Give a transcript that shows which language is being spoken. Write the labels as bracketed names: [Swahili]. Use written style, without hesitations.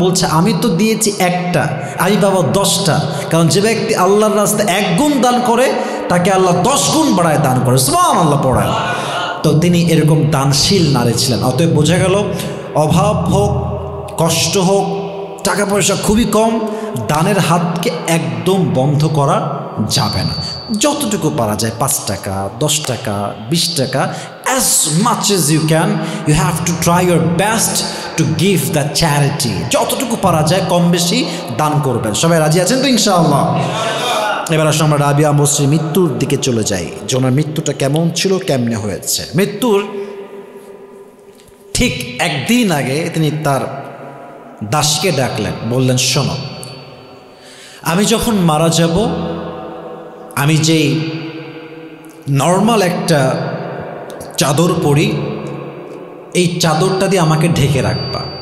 [Bangla] বলছে আমি তো দিয়েছি একটা, আমি বাবা 10টা। কারণ যে ব্যক্তি আল্লাহর রাস্তায় 1 গুণ দান করে, তাকে আল্লাহ 10 গুণ বাড়ায় দান করে। সুবহানাল্লাহ পড়ায়। তো তিনি এরকম দানশীল নারী ছিলেন। অতএব বোঝা গেল, অভাব হোক, কষ্ট হোক, টাকা পয়সা খুবই কম, দানের হাতকে একদম বন্ধ করা যাবে না। যতটুকু পারা যায়, 5 টাকা, 10 টাকা, 20 টাকা, [English] as much as you can, you have to try your best to give the charity. [Bangla] যতটুকু পারা যায় কম বেশি দান করবেন। সবাই রাজি আছেন তো ইনশাআল্লাহ? এবার আসলে আমরা রাবেয়া বসরির মৃত্যুর দিকে চলে যাই, যে ওনার মৃত্যুটা কেমন ছিল, কেমনে হয়েছে। মৃত্যুর ঠিক 1 দিন আগে তিনি তার দাসীকে ডাকলেন, বললেন শোনো, আমি যখন মারা যাব, আমি যেই নর্মাল একটা চাদর পরি, এই চাদরটা দিয়ে আমাকে ঢেকে রাখবা।